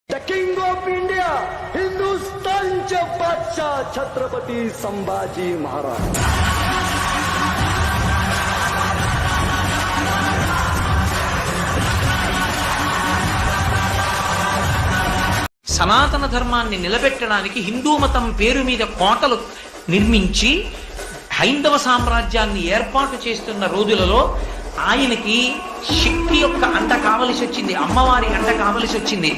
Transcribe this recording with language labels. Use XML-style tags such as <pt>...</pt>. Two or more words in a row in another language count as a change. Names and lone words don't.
<en>The King of India</en> <mr>हिंदुस्तानचे बादशाह छत्रपती संभाजी महाराज.</mr> <te>సనాతన ధర్మాన్ని నిలబెట్టడానికి హిందూ మతం పేరు మీద కోటలు నిర్మించి హైందవ సామ్రాజ్యాన్ని ఏర్పాటు చేస్తున్న రోజులలో ఆయనకి శక్తి యొక్క అండ కావలసి వచ్చింది, అమ్మవారి అండ కావలసి వచ్చింది.</te>